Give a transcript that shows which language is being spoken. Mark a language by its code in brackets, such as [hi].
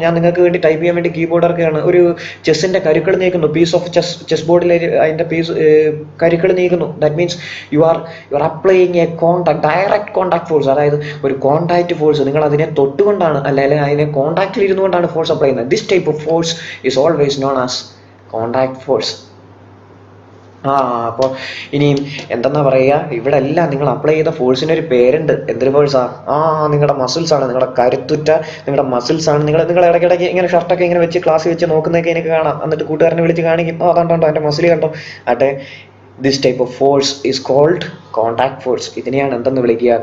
[ml] ഞാൻ നിങ്ങൾക്ക് വേണ്ടി ടൈപ്പ് ചെയ്യാൻ വേണ്ടി കീബോർഡ് ഇറക്കുകയാണ്. ഒരു ചെസ്സിൻ്റെ കരുക്കൾ നീക്കുന്നു. പീസ് ഓഫ് ചെസ് ബോർഡിൽ അതിൻ്റെ കരുക്കൾ നീക്കുന്നു. [en] That means you are applying a contact, direct contact force. [ml] അതായത് ഒരു കോണ്ടാക്ട് ഫോഴ്സ്. നിങ്ങൾ അതിനെ തൊട്ടുകൊണ്ടാണ് അല്ലെങ്കിൽ അതിനെ കോണ്ടാക്റ്റിൽ ഇരുന്നുകൊണ്ടാണ് ഫോഴ്സ് അപ്ലൈ ചെയ്യുന്നത്. [en] This type of force is always known as contact force. [ml] അപ്പോൾ ഇനിയും എന്തെന്നാ പറയുക? ഇവിടെ എല്ലാം നിങ്ങൾ അപ്ലൈ ചെയ്ത ഫോഴ്സിന് ഒരു പേരുണ്ട്. എന്തൊരു ഫോഴ്സാ? നിങ്ങളുടെ മസിൽസ് ആണ്. നിങ്ങളുടെ കരുത്തുറ്റ നിങ്ങളുടെ മസിൽസ് ആണ്. നിങ്ങൾ ഇടയ്ക്കിടയ്ക്ക് ഇങ്ങനെ ഷർട്ടൊക്കെ ഇങ്ങനെ വെച്ച് ക്ലാസ് വെച്ച് നോക്കുന്നതൊക്കെ എനിക്ക് കാണാം. എന്നിട്ട് കൂട്ടുകാരനെ വിളിച്ച് കാണിക്കും, അതുകൊണ്ടോ എൻ്റെ മസിൽ കണ്ടോ. ആട്ടെ, [en] This type of force is called contact force. [ml] ഇതിനെയാണ് എന്തെന്ന് വിളിക്കുക?